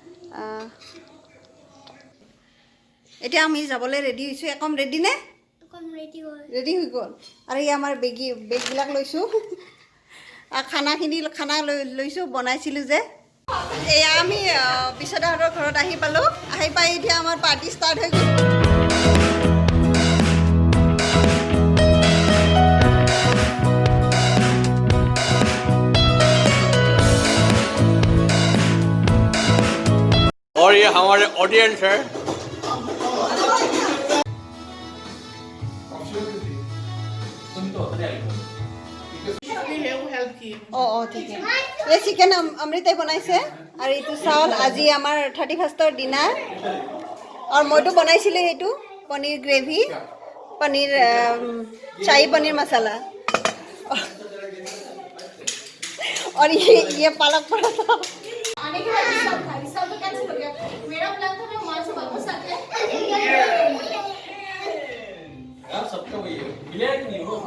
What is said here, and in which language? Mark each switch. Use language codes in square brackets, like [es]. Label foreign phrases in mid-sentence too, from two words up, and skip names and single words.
[as] এতিয়া আমি যাবলৈ ৰেডি হৈছোঁ। একদম ৰেডি নে? ৰেডি হৈ গ'ল। আৰু এই আমাৰ বেগবিলাক লৈছোঁ। খানা লৈছোঁ, বনাইছিলোঁ যে। এয়া আমি বিশ্বদাহঁতৰ ঘৰত আহি পালোঁ। আহি পাই এতিয়া আমাৰ পাৰ্টি ষ্টাৰ্ট হৈ গ'ল। [hi] और ये हमारे ऑडियंस है। [as] ঠিক আছে। এই চিকেন অমৃতাই বনাইছে আৰু এইটো চাউল আজি আমাৰ 31ৰ দিনা। আৰু মইতো বনাইছিলোঁ সেইটো পনীৰ গ্ৰেভি, পনীৰ শাही [hi] पनीर मसाला और ये पालक पराठा। सबका वही है, मिले कि नहीं हो?